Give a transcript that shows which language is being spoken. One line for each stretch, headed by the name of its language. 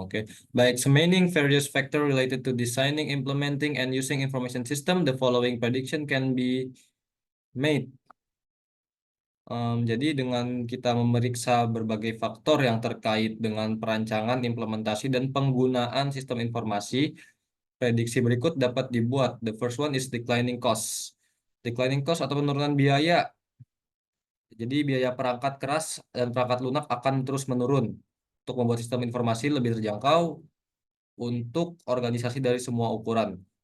English: Oke, by examining various factors related to designing, implementing, and using information system, the following prediction can be made.
Indonesian: Jadi dengan kita memeriksa berbagai faktor yang terkait dengan perancangan, implementasi, dan penggunaan sistem informasi, prediksi berikut dapat dibuat.
English: The first one is declining cost.
Indonesian: Declining cost atau penurunan biaya. Jadi biaya perangkat keras dan perangkat lunak akan terus menurun untuk membuat sistem informasi lebih terjangkau untuk organisasi dari semua ukuran.